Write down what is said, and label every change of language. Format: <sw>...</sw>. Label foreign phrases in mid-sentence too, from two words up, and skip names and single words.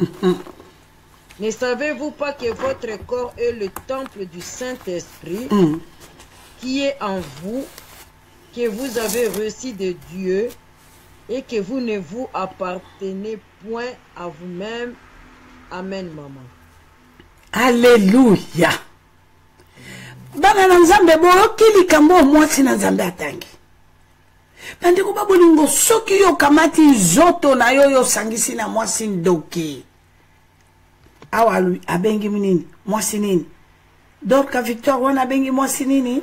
<fr>Ne savez-vous pas que votre corps est le temple du Saint-Esprit qui est en vous, que vous avez reçu de Dieu et que vous ne vous appartenez point à vous-même? Amen, maman. Alléluia.</fr> <ln>Bana na nzambe boyokili kambo mwasi na nzambe atangi. Bandeko babolingo soki yo kamati nzoto na yo yo sangisi na mwasi ndoki. Awa lui abengi nini? Mwasi nini? Dorka Victoire wana abengi mwasi nini?</ln>